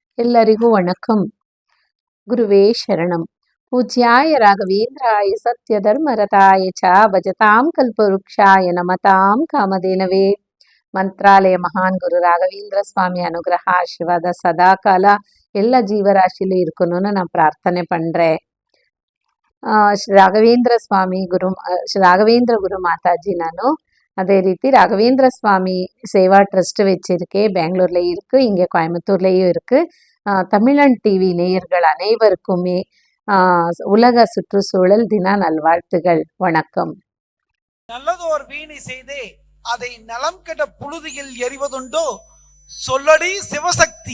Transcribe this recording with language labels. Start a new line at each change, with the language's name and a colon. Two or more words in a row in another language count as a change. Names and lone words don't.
Kannada: ಎಲ್ಲರಿಗೂ ವಣಕಂ. ಗುರುವೇ ಶರಣಂ.
Sanskrit: ಪೂಜ್ಯಾಯ ರಾಘವೇಂದ್ರಾಯ ಸತ್ಯಧರ್ಮರತಾಯ ಚ ಭಜತಾಂ ಕಲ್ಪವೃಕ್ಷಾಯ ನಮತಾಂ ಕಾಮಧೇನವೇ.
Kannada: ಮಂತ್ರಾಲಯ ಮಹಾನ್ ಗುರು ರಾಘವೇಂದ್ರ ಸ್ವಾಮಿ ಅನುಗ್ರಹ ಆಶೀರ್ವಾದ ಸದಾಕಾಲ ಎಲ್ಲ ಜೀವರಾಶಿಲೂ
Tamil: இருக்கணும்னு நான் பிரார்த்தனை பண்றேன்.
Kannada: ಶ್ರೀ ರಾಘವೇಂದ್ರ ಸ್ವಾಮಿ ಶ್ರೀ ರಾಘವೇಂದ್ರ ಗುರು ಮಾತಾಜಿ.
Tamil: ನಾನು அதே ரீதி ராகவேந்திர சுவாமி சேவா ட்ரஸ்ட் வச்சிருக்கேன். பெங்களூர்லயும் இருக்கு, இங்கே கோயம்புத்தூர்லயும் இருக்கு. தமிழன் டிவி நேயர்கள் அனைவருக்குமே உலக சுற்றுச்சூழல் தின நல்வாழ்த்துகள். வணக்கம். நல்லதோர் வீணை செய்தே அதை நலம் கெட புழுதியில் எறிவதுண்டோ, சொல்லடி சிவசக்தி